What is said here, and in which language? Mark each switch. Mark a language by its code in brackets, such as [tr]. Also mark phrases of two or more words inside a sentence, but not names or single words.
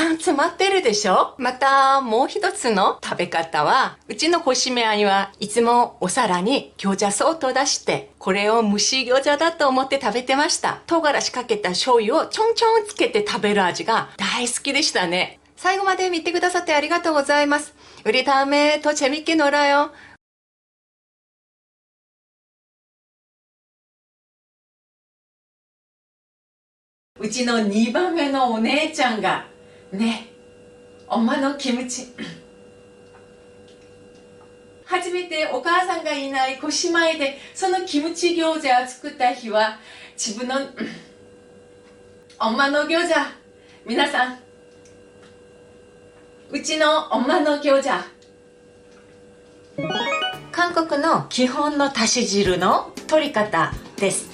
[ja] さん詰まってるでしょ。またもう一つの食べ方は、うちの越目兄はいつもお皿に餃子そっと出して、これを蒸し餃子だと思って食べてました。唐辛子かけた醤油をちょんちょんつけて食べる味が大好きでしたね。最後まで見てくださってありがとうございます。 [ko] 우리 다음에 더 재밌게 놀아요. [ja] 우리 の2番目のお姉ちゃんがね、엄마のキムチ初めてお母さんがいない越前でそのキムチ餃子を作った日は自分の 엄마の餃子、皆さんうちの엄마の餃子、韓国の基本のだし汁の取り方です。